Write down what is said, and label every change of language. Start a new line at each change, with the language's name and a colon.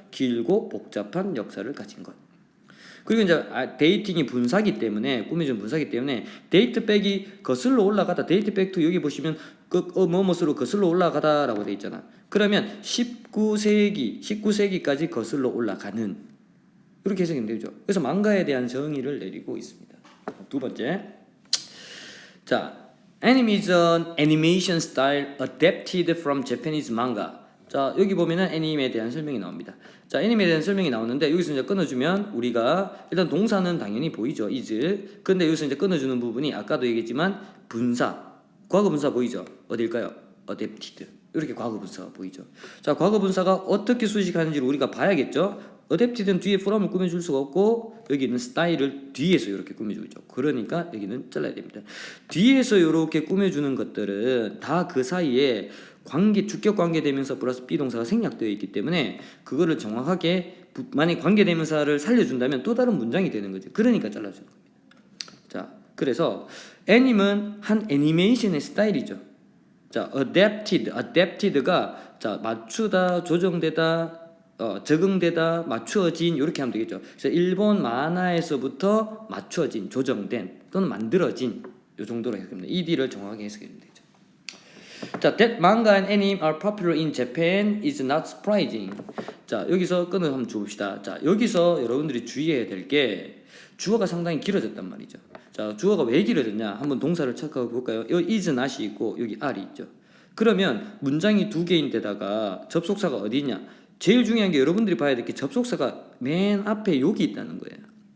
Korean: 길고 복잡한 역사를 가진 것. 그리고 이제 데이팅이 분사기 때문에 꾸며준 분사기 때문에 데이트백이 거슬러 올라가다 데이트백도 여기 보시면 뭐뭐으로 거슬러 올라가다라고 돼 있잖아. 그러면 19세기까지 거슬러 올라가는 이렇게 해석이 되죠. 그래서 망가에 대한 정의를 내리고 있습니다. 두 번째, 자,
English: anime is an animation style adapted from Japanese manga.
Korean: 자, 여기 보면은 애니메에 대한 설명이 나옵니다. 자, 애니메에 대한 설명이 나오는데 여기서 이제 끊어주면 우리가 일단 동사는 당연히 보이죠, is. 근데 여기서 이제 끊어주는 부분이 아까도 얘기했지만 분사, 과거 분사 보이죠? 어딜까요? adapted. 이렇게 과거 분사가 보이죠. 자, 과거 분사가 어떻게 수식하는지를 우리가 봐야겠죠. 어댑티드는 뒤에 from을 꾸며줄 수가 없고 여기 있는 스타일을 뒤에서 이렇게 꾸며주고 있죠. 그러니까 여기는 잘라야 됩니다. 뒤에서 이렇게 꾸며주는 것들은 다 그 사이에 주격 관계대명사 플러스 비동사가 생략되어 있기 때문에 그거를 정확하게 만약 관계대명사를 살려준다면 또 다른 문장이 되는 거죠. 그러니까 잘라주는 겁니다. 자, 그래서 애님은 한 애니메이션의 스타일이죠. 자, adapted가 자 맞추다, 조정되다, 적응되다, 맞추어진 이렇게 하면 되겠죠. 그래서 일본 만화에서부터 맞추어진, 조정된 또는 만들어진 이 정도로 해석합니다. ED를 정확하게 해석하면 되죠.
English: 자, that manga and anime are popular in Japan is not surprising.
Korean: 자, 여기서 끈을 한번 줘봅시다. 자, 여기서 여러분들이 주의해야 될 게 주어가 상당히 길어졌단 말이죠. 자, 주어가 왜 길어졌냐? 한번 동사를 착각해 볼까요? 여기 is not이 있고 여기 are이 있죠. 그러면 문장이 두 개인데다가 접속사가 어디 있냐? 제일 중요한 게 여러분들이 봐야 될 게 접속사가 맨 앞에 여기 있다는 거예요.